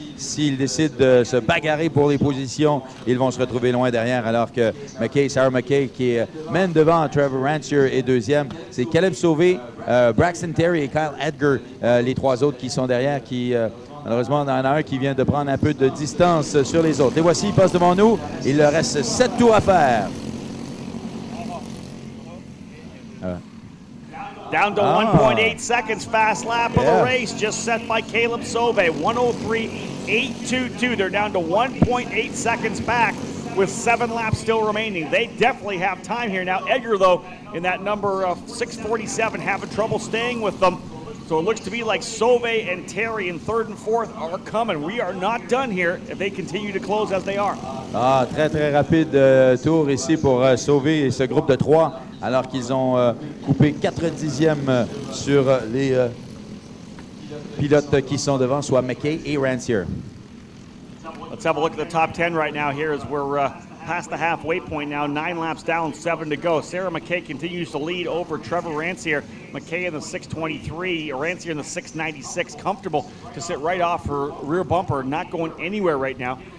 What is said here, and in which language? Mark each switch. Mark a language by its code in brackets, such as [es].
[fr] S'ils décident de se bagarrer pour les positions, ils vont se retrouver loin derrière, alors que Sarah McKay, qui mène devant Trevor Rancier est 2e. C'est Caleb Sauvé, Braxton Terry et Kyle Edgar, les 3 autres qui sont derrière, qui malheureusement, il y en a un qui vient de prendre un peu de distance sur les autres. Les voici, ils passent devant nous. Il leur reste 7 tours à faire. [en] Down to 1.8 seconds, fast lap of the race, just set by Caleb Sauvé, 103.822. They're down to 1.8 seconds back with 7 laps still remaining. They definitely have time here. Now, Edgar, though, in that number of 647, having trouble staying with them. So it looks to be like Sauvé and Terry in 3rd and 4th are coming. We are not done here if they continue to close as they are. [fr] Ah, très rapide tour ici pour Sauvé et ce groupe de 3, alors qu'ils ont coupé 4 dixièmes sur les pilotes qui sont devant, soit McKay et Rancier. [en] Let's have a look at the top 10 right now here as we're past the halfway point now, 9 laps down, 7 to go. Sarah McKay continues to lead over Trevor Rancier. McKay in the 623, Rancier in the 696, comfortable to sit right off her rear bumper, not going anywhere right now.